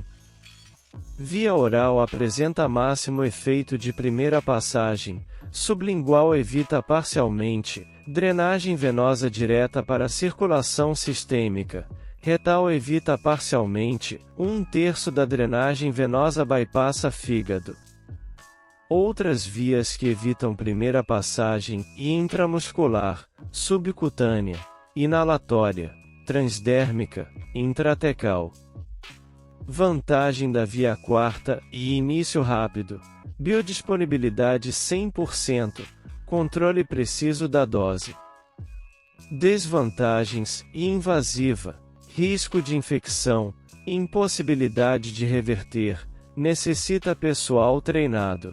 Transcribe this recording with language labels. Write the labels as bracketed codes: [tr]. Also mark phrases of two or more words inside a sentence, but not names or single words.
[pt] Via oral apresenta máximo efeito de primeira passagem, sublingual evita parcialmente, drenagem venosa direta para a circulação sistêmica. Retal evita parcialmente, 1/3 da drenagem venosa bypassa fígado. Outras vias que evitam primeira passagem: intramuscular, subcutânea, inalatória, transdérmica, intratecal. Vantagem da via quarta e início rápido: biodisponibilidade 100%, controle preciso da dose. Desvantagens: invasiva, risco de infecção, impossibilidade de reverter, necessita pessoal treinado.